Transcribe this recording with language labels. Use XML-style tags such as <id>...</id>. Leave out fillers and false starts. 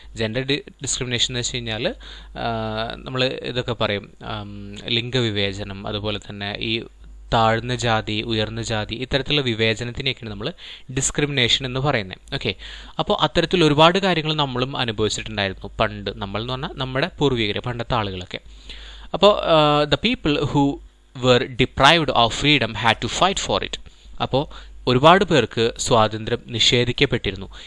<ml>Gender discrimination എന്ന് വെച്ച് കഴിഞ്ഞാൽ നമ്മൾ ഇതൊക്കെ പറയും, ലിംഗവിവേചനം, അതുപോലെ തന്നെ ഈ താഴ്ന്ന ജാതി, ഉയർന്ന ജാതി, ഇത്തരത്തിലുള്ള വിവേചനത്തിനെയൊക്കെയാണ് നമ്മൾ ഡിസ്ക്രിമിനേഷൻ എന്ന് പറയുന്നത്. ഓക്കെ, അപ്പോൾ അത്തരത്തിൽ ഒരുപാട് കാര്യങ്ങൾ നമ്മളും അനുഭവിച്ചിട്ടുണ്ടായിരുന്നു പണ്ട്. നമ്മൾ എന്ന് പറഞ്ഞാൽ നമ്മുടെ പൂർവികർ, പണ്ടത്തെ ആളുകളൊക്കെ.</ml> <en>അപ്പോൾ the people who were deprived of freedom had to fight for it.</en> <ml>അപ്പോൾ ഒരുപാട് പേർക്ക് സ്വാതന്ത്ര്യം നിഷേധിക്കപ്പെട്ടിരുന്നു.</ml>